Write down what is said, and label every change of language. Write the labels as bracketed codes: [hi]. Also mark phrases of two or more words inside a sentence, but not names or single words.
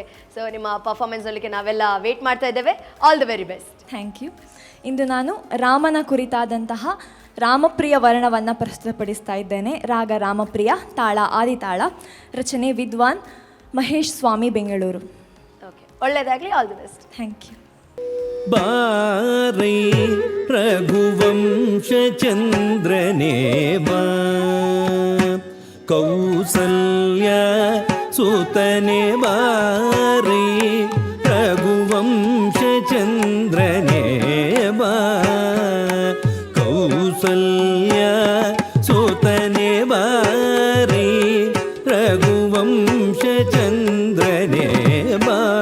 [kn] ಸೊ ನಿಮ್ಮ ಪರ್ಫಾರ್ಮೆನ್ಸ್ ನೋಡಲಿಕ್ಕೆ ನಾವೆಲ್ಲ ವೇಟ್ ಮಾಡ್ತಾ ಇದ್ದೇವೆ. [en] All the very best. Thank you. [kn] ಇಂದು ನಾನು ರಾಮನ ಕುರಿತಾದಂತಹ ರಾಮಪ್ರಿಯ ವರ್ಣವನ್ನು ಪ್ರಸ್ತುತಪಡಿಸ್ತಾ ಇದ್ದೇನೆ. ರಾಗ ರಾಮಪ್ರಿಯ, ತಾಳ ಆದಿತಾಳ, ರಚನೆ ವಿದ್ವಾನ್ ಮಹೇಶ್ ಸ್ವಾಮಿ, ಬೆಂಗಳೂರು. ಓಕೆ, ಒಳ್ಳೆಯದಾಗಲಿ. [en] All the best. Thank you. [kn] ಬಾರೈ ರಘುವಂಶ ಚಂದ್ರನೇ ಬಾ, ಕೌಸಲ್ಯ ಸುತನೆ ಬಾರೈ ರಘುವಂಶ ಚಂದ್ರನೇ ಬಾ, ಕೌಸಲ್ಯ ಸುತನೆ ಬಾರೈ ರಘುವಂಶ ಚಂದ್ರನೇ ಬಾ.